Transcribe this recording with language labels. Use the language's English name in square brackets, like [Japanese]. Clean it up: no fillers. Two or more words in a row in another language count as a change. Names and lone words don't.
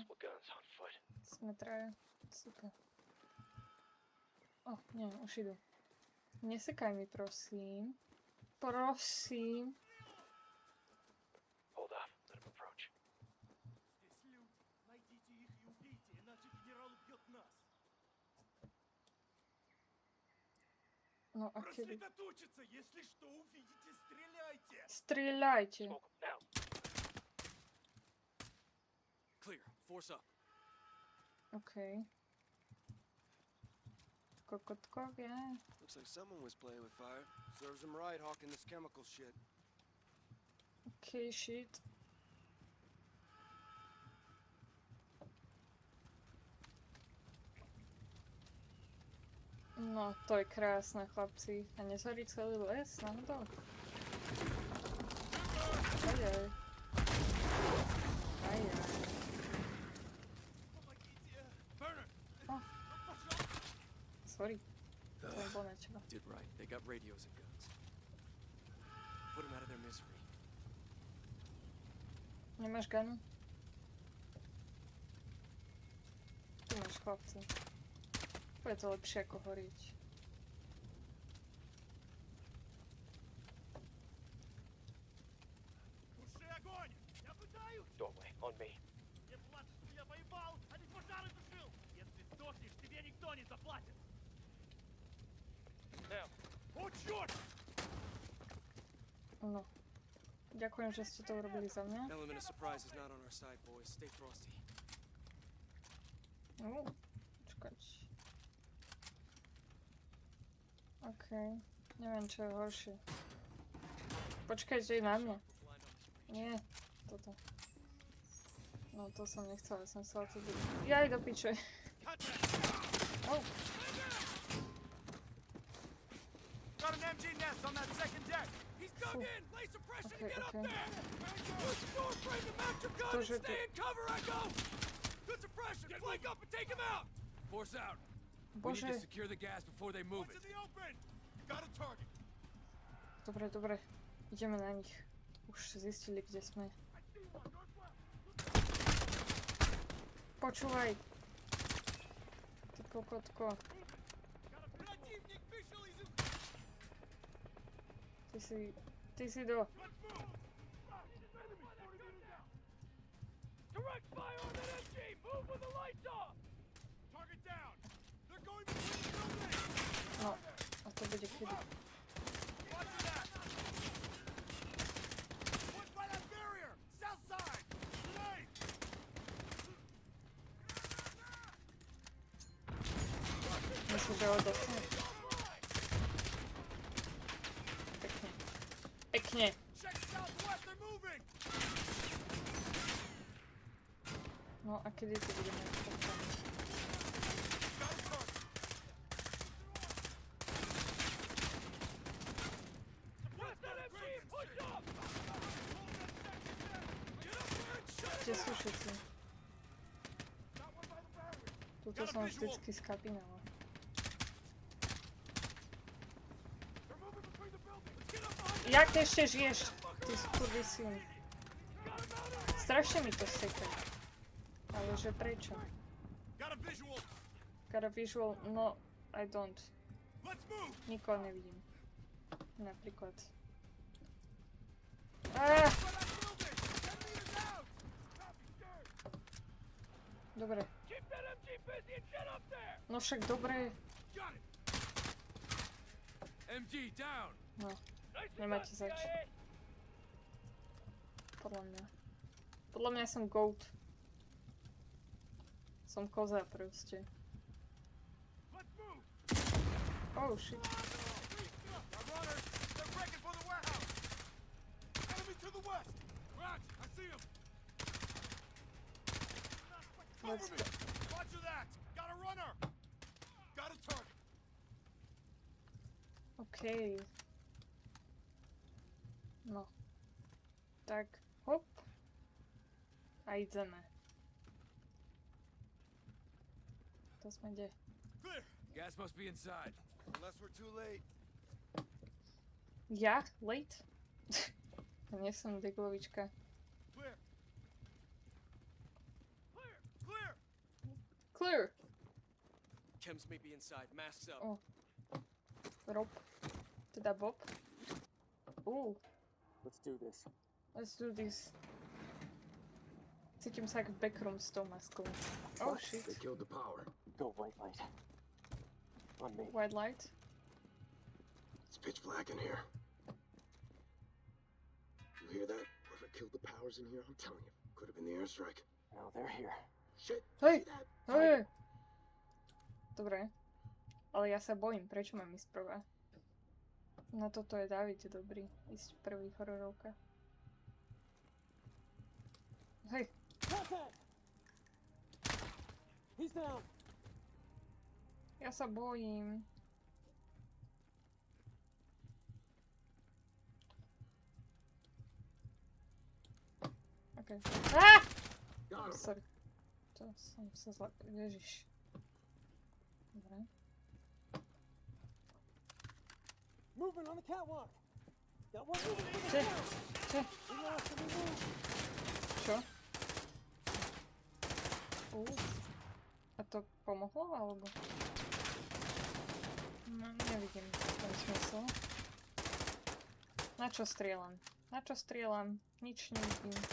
[Slovak] Sme traja. Super. Nie, už idú. Nesekaj mi, prosím. Prosím. [Russian] Здесь люд. Найдите их и убейте, иначе генерал убьет нас. [Slovak] No a kedy? [Russian] Рассредоточиться! Если что увидите, стреляйте! [Slovak] Strieľajte. [English] Clear. Force up. [Slovak] OK. Kokotkovia. [English] Looks like someone was playing with fire. Serves them right, hawking this chemical shit. OK, shit. [Slovak] No, to je krásne, chlapci. A nezhorí celý les náhodou? Ajaj. Ajaj. Oh. Sorry. To nebolo na teba. [English] Did right. They got radios and guns. Put them out of their misery. [Slovak] Nemáš ganu? Tu máš, chlapci. Je to lepšie ako horiť. [Russian] Туши огонь! Я пытаюсь! [English] Doorway, on me. [Russian] Не плачь, что я воевал, а не пожары тушил! Если сдохнешь, тебе никто не заплатит! [English] Now. [Russian] О, черт! [Slovak] No. Ďakujem, že ste to urobili za mňa. [English] Element of surprise is not on our side, boys. Stay frosty. [Slovak] Počkať. OK. Neviem, čo je horšie. Počkajte na mňa. Nie, toto. No, to som nechcela, som chcela to byť. Jaj, do piče. Oh. [English] Got an MG nest on that second deck! He's dug in! Lay suppression Okay, and get up okay. there! Use the door frame to mount your gun [Slovak] Ktože [English] and [Slovak] tu... [English] stay in cover, Echo! Good suppression! Flank up and take him out! Force out. We need to [Slovak] Bože. [English] secure the gas before they move What's it. in the open? Got a target! [Slovak] Dobre, dobre. Ideme na nich. Už zistili, kde sme. Počúvaj. Ty kokotko. [Russian] Противник вышел из... [Slovak] Ty si do... [English] Direct fire on that MG! Move with the lights off! Target down! They're going between the buildings! [Slovak] No, a to bude kedy. [English] Watch that! Push by that barrier! South side! Grenade! [Slovak] Myslím, že odechne. Pekne. Pekne. [English] Check southwest, they're moving! [Slovak] No a kedy to budeme pokračovať? [English] Got a target! Suppress that MG! Push up! Get up there and shut [Slovak] Kde sú všetci? Tuto som vždycky skapinala. Jak ešte žiješ? Ty skurvysyn. Strašne mi to seká. Ale že prečo? [English] Got a visual! Got a visual? No, I don't. Let's move! [Slovak] Nikoho nevidím. Napríklad. [English] By that building! 10 meters out! Copy, sir! [Slovak] Dobre. [English] Keep that MG Keep busy and get up there! [Slovak] No však dobre. [English] Got it! MG down! [Slovak] No, [English] Nice [Slovak] nemáte zač. Podľa mňa. Podľa mňa som goat. Som koza proste. [English] Let's move! Oh shit. Our runners! They're breaking for the warehouse! Enemy to the west! Raj, I see him! Let's Cover me! Roger that! Got a runner! Got a target! [Slovak] OK. No. Tak, hop. A ideme. To sme kde? [English] Clear! Gas must be inside. Unless we're too late. [Slovak] Ja? Late? Nie som deglovička. [English] Clear! Clear! Clear! Clear! Chems may be inside. Masks up. Oh. Rob. Teda Bob. Ooh, Let's do this. let's do this. [Slovak] Cítim sa jak v backroom s tou maskou. [English] Oh shit. They killed the power. Go white light. On me. White light. It's pitch black in here. You hear that? Whoever killed the powers in here, I'm telling you, could have been the airstrike. Now they're here. Shit! [Slovak] Hej! [English] See that? [Slovak] Hej! Dobre. Ale ja sa bojím, prečo mám ísť prvá? Na toto je David dobrý, ísť prvý hororovka. Hej! [English] He's down. [Slovak] Ja sa bojím. [English] Okay. Ah! Got him. [Slovak] Sorry. To som sa zle... Ježiš. Dobre. [English] Moving on the catwalk. Got one moving to the [Slovak] Čo? [English] ground. [Slovak] Čo? [English] We lost him. We moved. [Slovak] Čo? A to pomohlo, alebo? No, nevidím ten smysl. Na čo strieľam? Na čo strieľam? Nič nevidím.